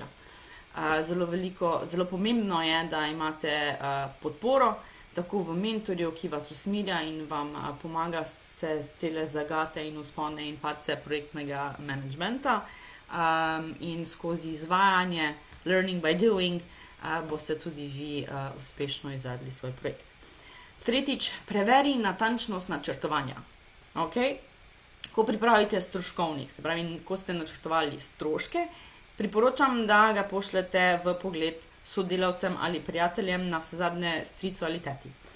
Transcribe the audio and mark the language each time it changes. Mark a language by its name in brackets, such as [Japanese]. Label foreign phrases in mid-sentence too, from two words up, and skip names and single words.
[Slovenian] Zelo pomembno je, da imate podporo, tako v mentorju, ki vas usmerja in vam pomaga se cele zagate in vzpone in padce projektnega managementa in skozi izvajanje, [English] learning by doing, [Slovenian] boste tudi vi uspešno izvedli svoj projekt. Tretjič, preveri natančnost načrtovanja. Ko pripravite stroškovnik, se pravi, ko ste načrtovali stroške, priporočam, da ga pošljete v pogled sodelavcem ali prijateljem, na vsezadnje stricu ali teti.